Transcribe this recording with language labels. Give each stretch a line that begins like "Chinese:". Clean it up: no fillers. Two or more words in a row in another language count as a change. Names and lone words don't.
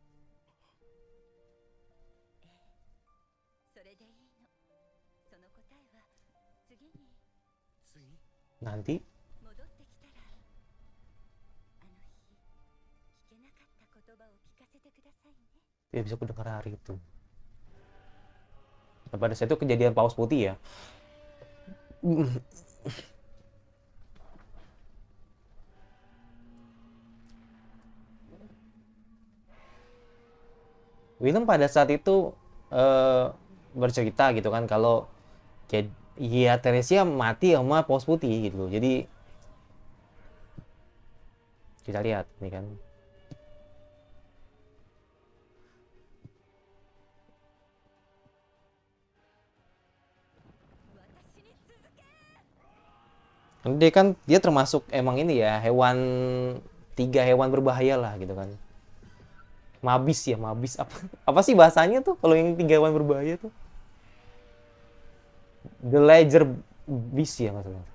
Japanese: ええ、それでいいの。その答えは次に次
Indonesian: Nanti
Japanese: 戻ってきたら、あの日聞けなかった言葉を聞かせてくださいね。
Indonesian: dia bisa kudengar hari itu. Nah, pada saat itu kejadian paus putih ya. Willem pada saat itu eh, bercerita gitu kan kalau ya Teresia mati sama paus putih gitu. Jadi kita lihat nih kan.
Japanese: 私に続け。
Indonesian: Dia kan dia termasuk emang ini ya hewan, 3 hewan berbahaya lah gitu kan. Mabis ya, mabis apa apa sih bahasanya tuh kalau yang 3 hewan berbahaya tuh? The Ledger Beast ya nggak salah.